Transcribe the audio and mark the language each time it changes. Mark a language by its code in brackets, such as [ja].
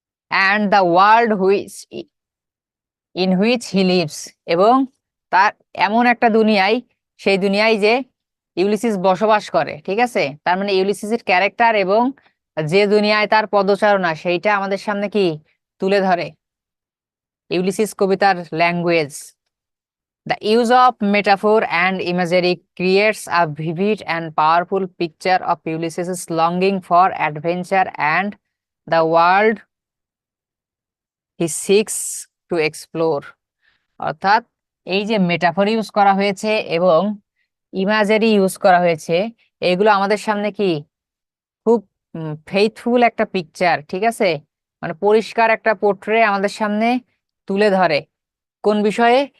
[en] and the world which in which he lives, [bn] এবং তার এমন একটা দুনিয়ায়, সেই দুনিয়ায় যে ইউলিসিস বসবাস করে, ঠিক আছে। তার মানে ইউলিসিসের ক্যারেক্টার এবং যে দুনিয়ায় তার পদচারণা, সেইটা আমাদের সামনে কি তুলে ধরে ইউলিসিস কবিতার language. [en] The use of metaphor and imagery creates a vivid and powerful picture of Ulysses' longing for adventure and the world he seeks to explore. [bn] অর্থাৎ এই যে মেটাফর ইউজ করা হয়েছে এবং ইমাজেরি ইউজ করা হয়েছে, এগুলো আমাদের সামনে কি খুব ফেইথফুল একটা পিকচার, ঠিক আছে, মানে পরিষ্কার একটা পোর্ট্রে আমাদের সামনে তুলে ধরে। কোন বিষয়ে?